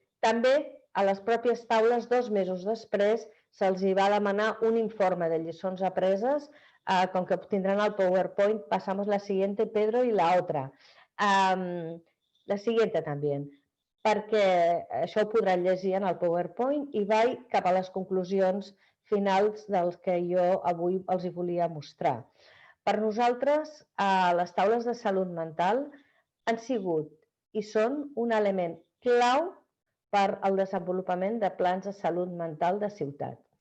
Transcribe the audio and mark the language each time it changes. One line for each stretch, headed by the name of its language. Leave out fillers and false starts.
Catalan: També a les pròpies taules, 2 mesos després, se'ls va demanar un informe de lliçons apreses. Com que tindran el PowerPoint,
Spanish: pasamos la siguiente, Pedro, y la otra. La siguiente
Catalan: també, perquè això ho podran llegir en el PowerPoint i vaig cap a les conclusions finals dels que jo avui els volia mostrar. Per nosaltres, les taules de salut mental han sigut i són un element clau per al desenvolupament de plans de salut mental de ciutat.